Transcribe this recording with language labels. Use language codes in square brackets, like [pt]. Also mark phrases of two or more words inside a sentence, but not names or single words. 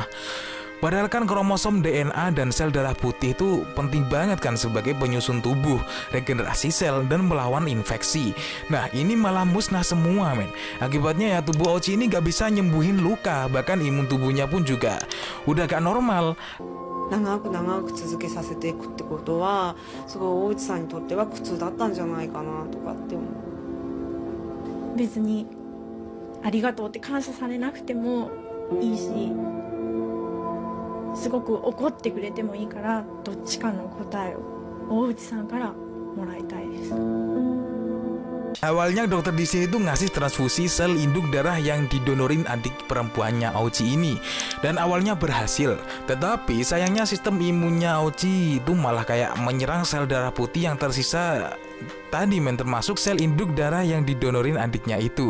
[id] Padahal kan kromosom DNA dan sel darah putih itu penting banget kan sebagai penyusun tubuh, regenerasi sel, dan melawan infeksi. Nah ini malah musnah semua men. Akibatnya ya tubuh Aochi ini gak bisa nyembuhin luka, bahkan imun tubuhnya pun juga udah gak normal. [ja] 長く続けさせていくってことはすごい大内さんにとっては苦痛だったんじゃないかなとかって思う。別にありがとうって感謝されなくてもいいし、すごく怒ってくれてもいいからどっちかの答えを大内さんからもらいたいです。 [id] Awalnya dokter di sini tuh ngasih transfusi sel induk darah yang didonorin adik perempuannya Aochi ini, dan awalnya berhasil. Tetapi sayangnya sistem imunnya Aochi itu malah kayak menyerang sel darah putih yang tersisa tadi men, termasuk sel induk darah yang didonorin adiknya itu.